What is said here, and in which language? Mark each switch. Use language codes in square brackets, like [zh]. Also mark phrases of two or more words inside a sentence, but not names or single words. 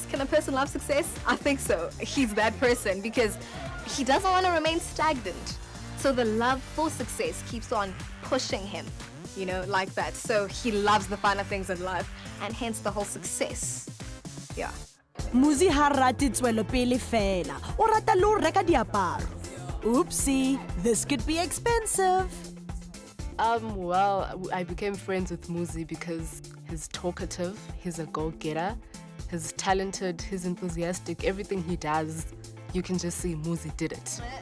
[en] Can a person love success? I think so. He's that person because he doesn't want to remain stagnant. So the love for success keeps on pushing him, like that. So he loves the finer things in life and hence the whole success. Yeah. [st] Muzi ha rate tswelopele fela, o rata le ho reka diaparo. [en] Oopsie, this could be expensive. Well, I became friends with Muzi because he's talkative, he's a go-getter, he's talented, he's enthusiastic. Everything he does, you can just see Muzi did it.